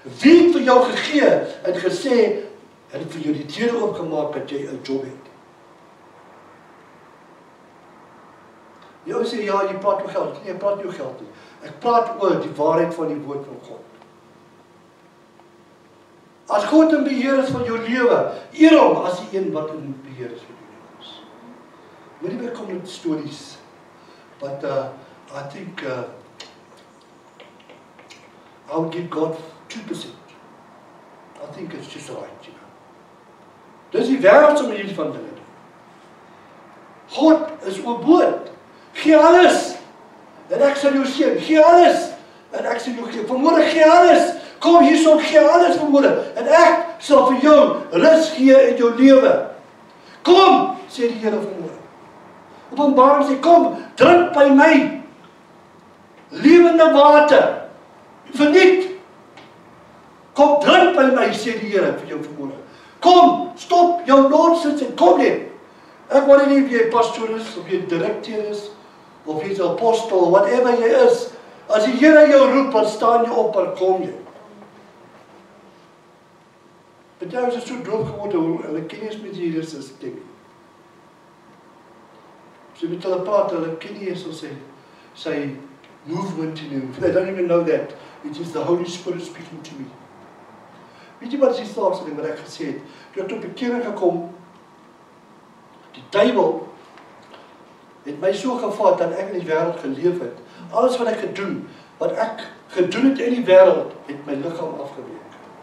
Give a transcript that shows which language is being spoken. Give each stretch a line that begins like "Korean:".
Afrikaans: Wie het vir jou gegee en gesê, en vir jou die deure oopgemaak dat jy 'n job het? Jy sê, ja, jy praat oor geld. Nee, ek praat nie oor geld nie. Ek praat oor die waarheid van die woord van God. As God in beheer is van jou lewe, eer hom as die een wat in beheer is van jou lewe. Moenie meer kom met stories,
English: but I think I would give God 2%. I think it's just right, you know.
Afrikaans: Dis die wêreldse manier van dinge. God is oorboord. Gee alles. En ek sal jou seën. Gee alles. En ek sal jou gee. Vanmôre gee alles. Kom hierson, gee alles vanmôre. En ek sal vir jou rus gee in jou lewe. Kom, sê die Here vanmôre. Openbaring sê, kom, drink by my. Lewende water. Verniet. Kom, drink by my, sê die Here vir jou vanmôre. Kom, stop jou nonsens en kom net. Ek wil nie of jy pastoor is, of jy direkteur is, of jy is apostel, whatever jy is. As die Here jou roep, dan staan jy op en kom jy. Met jou is het so doof geworden, hulle ken nie eens met die Here se stem. As jy met hulle praat, hulle ken nie eens sy movement in hom.
English: I don't even know that. It is the Holy Spirit speaking to me.
Afrikaans: Weet jy wat is die staafste ding wat ek gesê het? Toe ek tot bekering gekom, die duiwel het my so gevat dat ek in die wêreld geleef het. Alles wat ek gedoen het in die wêreld, het my liggaam afgebreek.